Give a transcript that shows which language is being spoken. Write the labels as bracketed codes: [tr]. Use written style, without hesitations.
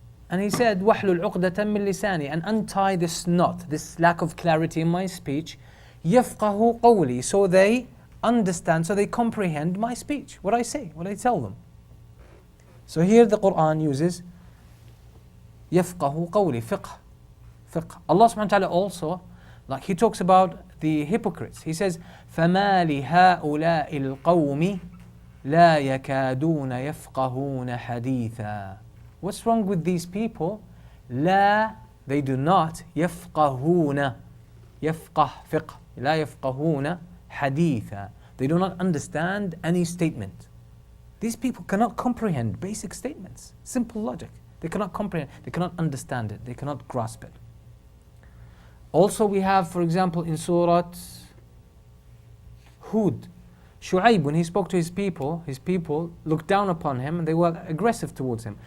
[en] And he said, [ar] وَحْلُ الْعُقْدَةً مِّن لِسَانِي, [en] and untie this knot, this lack of clarity in my speech. [ar] يَفْقَهُ قَوْلِي, [en] so they understand, so they comprehend my speech, what I say, what I tell them. So here the Qur'an uses [ar] يَفْقَهُ قَوْلِي, [en] fiqh. Allah subhanahu wa ta'ala also, like He talks about the hypocrites. He says, [ar] فَمَا لِهَؤُلَاءِ الْقَوْمِ لَا يَكَادُونَ يَفْقَهُونَ حَدِيثًا. [en] What's wrong with these people? لا, they do not. [ar] يفقهون, يفقه, fiqh. لا يفقهون حديثا. [en] They do not understand any statement. These people cannot comprehend basic statements. Simple logic. They cannot comprehend, they cannot understand it, they cannot grasp it. Also we have, for example, in Surah Hud, Shu'aib, when he spoke to his people looked down upon him and they were aggressive towards him.